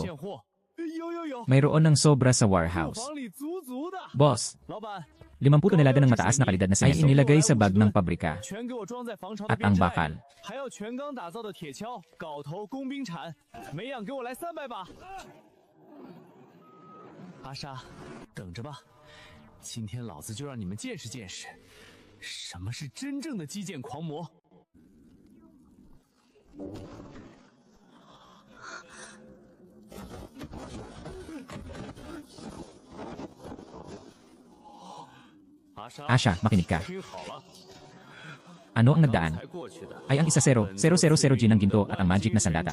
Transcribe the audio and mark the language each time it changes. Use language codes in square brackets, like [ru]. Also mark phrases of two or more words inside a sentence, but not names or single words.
[tl] Mayroon ng sobra sa warehouse. Boss, 50 tonelada ng mataas na kalidad na semento ay inilagay sa bag ng pabrika. At ang bakal. Asha, [zh] 等着吧，今天老子就让你们见识见识，什么是真正的击剑狂魔。 [tl] Asha, makinig ka. Ano ang nagdaan? Ay ang 10,000 G ng ginto at ang magic na sandata.